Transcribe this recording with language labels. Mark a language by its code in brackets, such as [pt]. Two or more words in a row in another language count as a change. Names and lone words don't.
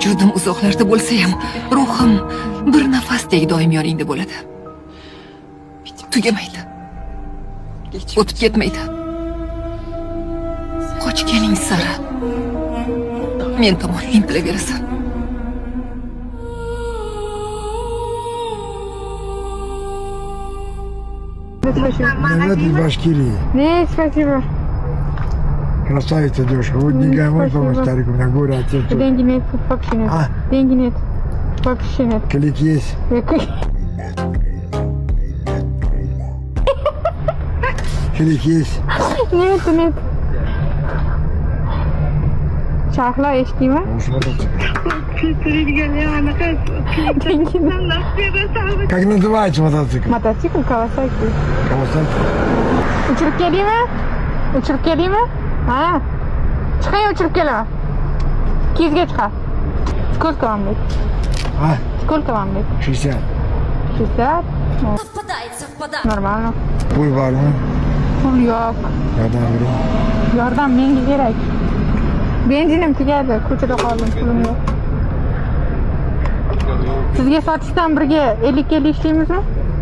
[uz] Vujudim uzoqlarda bo'lsa ham, ruhim bir nafasdek doim yoningda bo'ladi. Tugamaydi. O'tib ketmaydi. Qochganing sari men tomon intilaverasan. [ru] Привет из Башкирии. Нет, спасибо. Красавица девушка. Вот деньгами можешь помочь старику? У меня горе отец. Деньги нет, вообще нет. А? Деньги нет. Вообще нет. Клик есть. Клик есть. Нет, нет. [uz] Chaqla eshitdingmi? [ru] Как называется мотоцикл? [uz] Mototsikl Kawasaki. Kawasaki. Uchirib keldingmi? Uchirib keldingmi? Ha? Chiqay, uchirib kelaman. Kizga chiqar. [ru] Сколько вам лет? А? Сколько вам лет? 60. 60? Ну, Нормально. [uz] Pul bormi? Pul yo'q. Yordam bering. Yordam menga kerak. Benzinim tugadi, ko'chada qoldim, pulim yo'q. Sizga sotishdan birga 50-50 ishlaymizmi?